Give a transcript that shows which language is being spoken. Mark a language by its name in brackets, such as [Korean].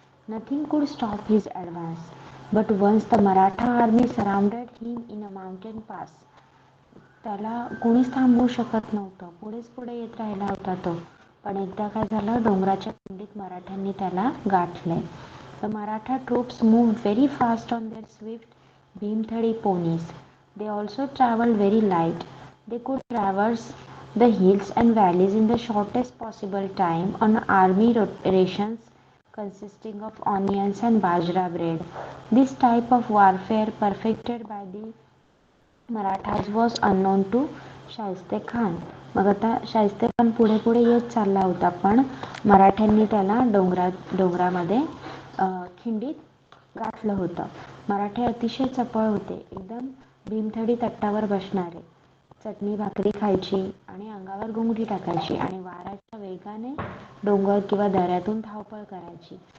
[English] Nothing could stop his advance, but once the Maratha army surrounded him in a mountain pass. [Marathi] त्याला कोणीच थांबवू शकत नव्हतं. पुढेच पुढे येत राहिला होता तो. पण एकदा काय झालं, डोंगराच्या कुंडीत मराठ्यांनी त्याला गाठले. [English] The Maratha troops moved very fast on their swift Bhimthadi ponies. They also traveled very light. They could traverse the hills and valleys in the shortest possible time on army rations consisting of onions and bajra bread. This type of warfare perfected by the Marathas was unknown to Shaista Khan. [Marathi] मग आता शाहिस्ते खान पुढे पुढे येत चालला होता, पण मराठ्यांनी त्याला डोंगरामध्ये खिंडीत गाठलं होतं. मराठे अतिशय चपळ होते, एकदम भीमथडी तट्टावर बसणारे, चटणी भाकरी खायची आणि अंगावर घुंगठी टाकायची आणि वाऱ्याच्या वेगाने डोंगर किंवा दऱ्यातून धावपळ करायची.